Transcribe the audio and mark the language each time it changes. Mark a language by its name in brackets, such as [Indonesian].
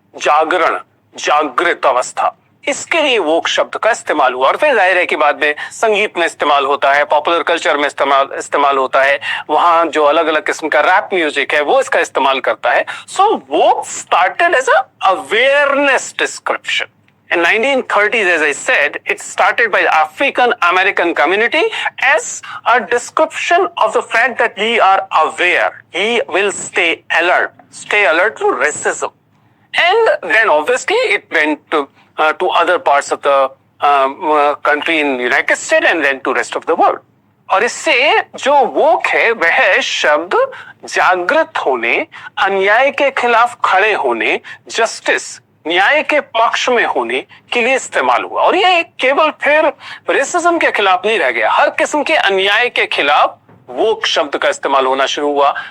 [Hindi] जागरण, जागृत अवस्था, इसके लिए वोक शब्द का इस्तेमाल हुआ। और फिर जाहिर है कि बाद में संगीत में इस्तेमाल होता है, पॉपुलर कल्चर में इस्तेमाल होता है, वहां जो अलग अलग किस्म का रैप म्यूजिक है वो इसका इस्तेमाल करता है। [English] So woke started as a awareness description. In 1930s, as I said, it started by the African American community as a description of the fact that we are aware, we will stay alert to racism. And then obviously it went to other parts of the country in the United States and then to rest of the world. [Hindi] और इससे जो वोक है वह शब्द जागृत होने, अन्याय के खिलाफ खड़े होने, जस्टिस, न्याय के पक्ष में होने के लिए इस्तेमाल हुआ। और ये केवल फिर रेसिज्म के खिलाफ नहीं रह गया, हर किस्म के अन्याय के खिलाफ वोक शब्द का इस्तेमाल होना शुरू हुआ।